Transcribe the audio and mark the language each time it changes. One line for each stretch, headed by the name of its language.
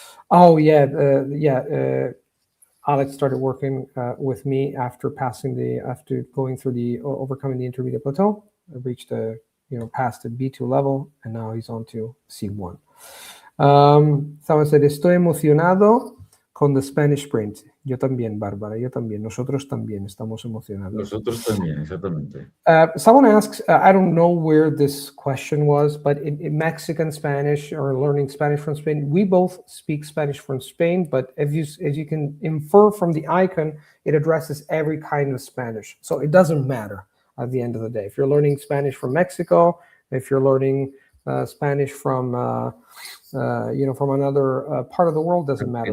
English: Oh yeah, Alex started working with me after going through the overcoming the intermediate plateau. I reached past the B2 level, and now he's on to C1. Someone said,
Spanish: estoy emocionado con
English: the Spanish Sprint.
Spanish: Yo también, Bárbara, yo también. Nosotros también estamos emocionados. Nosotros también, exactamente.
English: Someone asks, I don't know where this question was, but in Mexican Spanish or learning Spanish from Spain, we both speak Spanish from Spain, but as you can infer from the icon, it addresses every kind of Spanish. So it doesn't matter at the end of the day. If you're learning Spanish from Mexico, if you're learning Spanish from from another part of the world, doesn't matter.